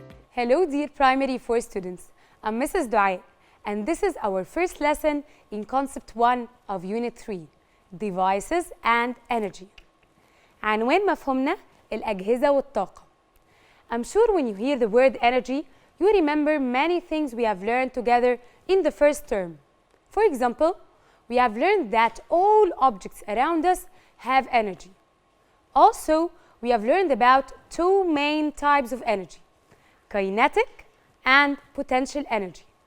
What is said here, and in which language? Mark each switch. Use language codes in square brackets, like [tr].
[en] Hello, dear primary 4 students. I'm Mrs. Dua, and this is our first lesson in Concept 1 of Unit 3, Devices and Energy. [ar] عنوان مفهومنا الأجهزة والطاقة. [en] I'm sure when you hear the word energy, you remember many things we have learned together in the first term. For example, we have learned that all objects around us have energy. Also, we have learned about two main types of energy, kinetic and potential energy.